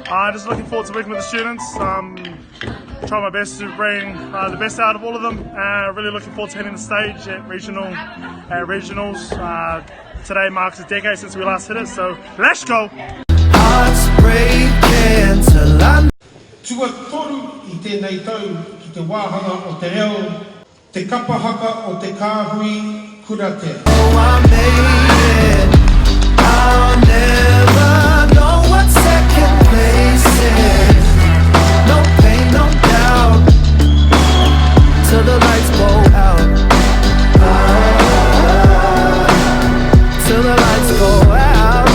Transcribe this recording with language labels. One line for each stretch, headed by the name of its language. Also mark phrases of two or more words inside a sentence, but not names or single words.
English: Just looking forward to working with the students. Try my best to bring the best out of all of them. Really looking forward to hitting the stage at regionals. Today marks a decade since we last hit it, so let's go! Hearts breaking till I
Māori: Tua toru I tēnei tau ki te wāhanga o te reo, te Kapa Haka o te Kahui Kuratea.
English: know I made it. I'll never know what second place is. No pain, no doubt, till the lights go out. Till the lights go out.